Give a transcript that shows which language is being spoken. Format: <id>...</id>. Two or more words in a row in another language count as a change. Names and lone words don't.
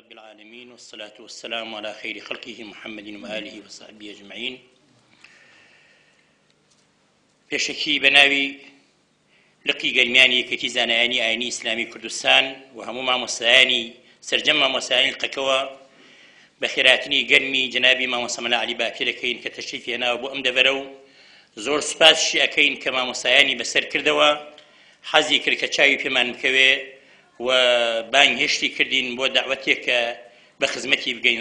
<ar>العالمين والصلاة والسلام على خير خلقه محمد وآله وصحبه أجمعين.</ar> <ckb>پێشەکی بەناوی لقی گەرمیانی یەکێتی زانایانی ئاینی ئیسلامی کوردستان و هەموو مامۆستایانی سەرجەم مامۆستایانی لقەکەوە بە خێراتنی گەرمی جەنابی مامۆستا مەلا عەلی باپیر دەکەین کە تەشریفی هێناوە بۆ ئەم دەڤەرە و زۆر سوپاسشی ئەکەین کە مامۆستایانی بەسەر کردەوە، حەزی کرد کە چاوی پێمان بکەوێ و بانگهێشتی کردین بۆ دعوەتێک کە بە خزمەتی بگەین.</ckb>